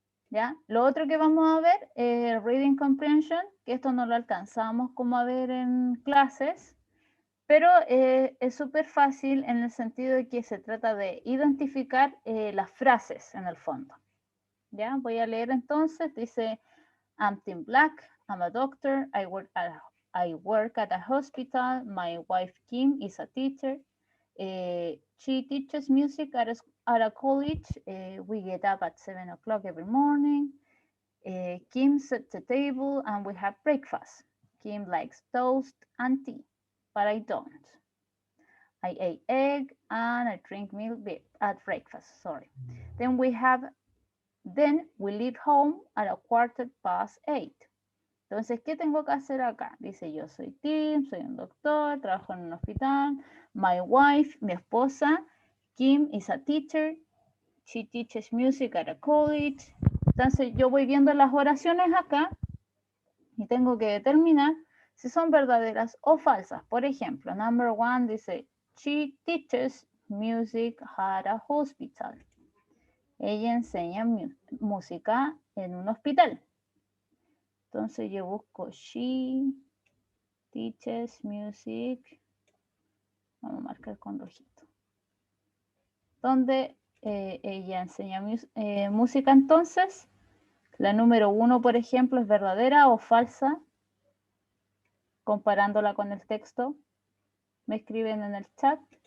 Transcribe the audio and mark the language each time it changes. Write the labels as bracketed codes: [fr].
[es] ¿Ya? Lo otro que vamos a ver es Reading Comprehension, que esto no lo alcanzamos como a ver en clases, pero es súper fácil en el sentido de que se trata de identificar las frases en el fondo. ¿Ya? [en] Voy a leer entonces, dice, I'm Tim Black, I'm a doctor, I work at a hospital, my wife Kim is a teacher, she teaches music at a college, we get up at 7 o'clock every morning, Kim sets the table and we have breakfast. Kim likes toast and tea, but I don't. I ate egg and I drink milk at breakfast, sorry. Then we leave home at 8:15. [es] Entonces, ¿qué tengo que hacer acá? Dice, yo soy Tim, soy un doctor, trabajo en un hospital. [en] My wife, [es] mi esposa, [en] Kim is a teacher. She teaches music at a college. [es] Entonces, yo voy viendo las oraciones acá y tengo que determinar si son verdaderas o falsas. Por ejemplo, [en] number 1 dice, she teaches music at a hospital. [es] Ella enseña música en un hospital. Entonces yo busco [en] she teaches music. [es] Vamos a marcar con rojito. Donde ella enseña música, entonces la número 1, por ejemplo, es verdadera o falsa. Comparándola con el texto. Me escriben en el chat.